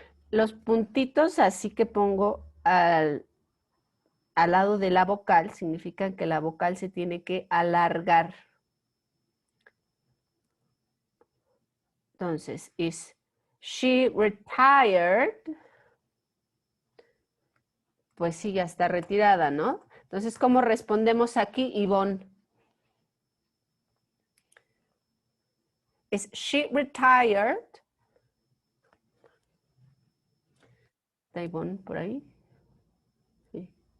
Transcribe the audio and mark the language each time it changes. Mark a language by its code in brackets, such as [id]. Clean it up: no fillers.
[es] Los puntitos así que pongo al lado de la vocal significan que la vocal se tiene que alargar. Entonces, [en] is she retired? [es] Pues sí, ya está retirada, ¿no? Entonces, ¿cómo respondemos aquí, Ivonne? [en] ¿Is she retired? [es] ¿Está Ivonne por ahí? Sí.